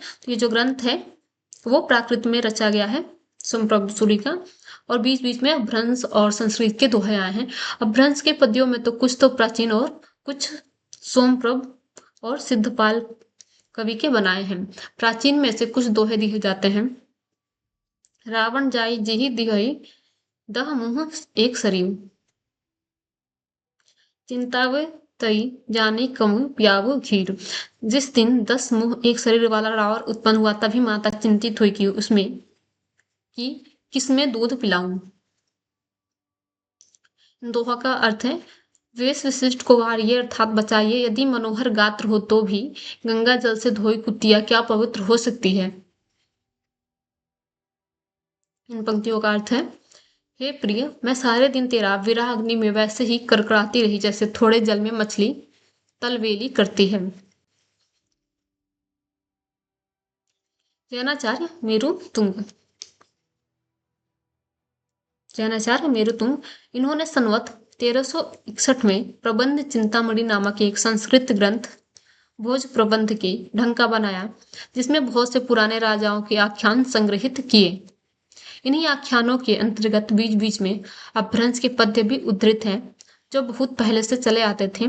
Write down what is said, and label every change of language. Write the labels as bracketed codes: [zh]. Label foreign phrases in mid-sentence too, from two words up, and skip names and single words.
[hi] तो ये जो ग्रंथ है वो प्राकृत में रचा गया है सोमप्रभ सूरी का और बीच बीच में अपभ्रंश और संस्कृत के दोहे आए हैं। अपभ्रंश के पद्यों में तो कुछ तो प्राचीन और कुछ सोमप्रभ और सिद्धपाल कवि के बनाए हैं। प्राचीन में से कुछ दोहे दिए जाते हैं। [pra] रावण जाई जिहि दिहई दह मुँह एक सरियु चिंताव तई जाने कम प्याव घीर। [hi] जिस दिन 10 मुंह एक शरीर वाला रावण उत्पन्न हुआ तभी माता चिंतित हुई कि उसमें कि किसमें दूध पिलाऊं। दोहा का अर्थ है वेश विशिष्ट को वारिये अर्थात बचाइए यदि मनोहर गात्र हो तो भी गंगा जल से धोई कुतिया क्या पवित्र हो सकती है। इन पंक्तियों का अर्थ है हे प्रिय मैं सारे दिन तेरा विरह अग्नि में वैसे ही कड़कड़ाती रही जैसे थोड़े जल में मछली तलवेली करती है। जैनाचार्य मेरु तुंग जैनाचार्य मेरु तुंग इन्होंने संवत 1361 में प्रबंध चिंतामणि नामक एक संस्कृत ग्रंथ भोज प्रबंध के ढंग का बनाया जिसमें बहुत से पुराने राजाओं के आख्यान संग्रहित किए। इन्हीं आख्यानों के अंतर्गत बीच बीच में अपभ्रंश के पद्य भी उद्धृत हैं जो बहुत पहले से चले आते थे।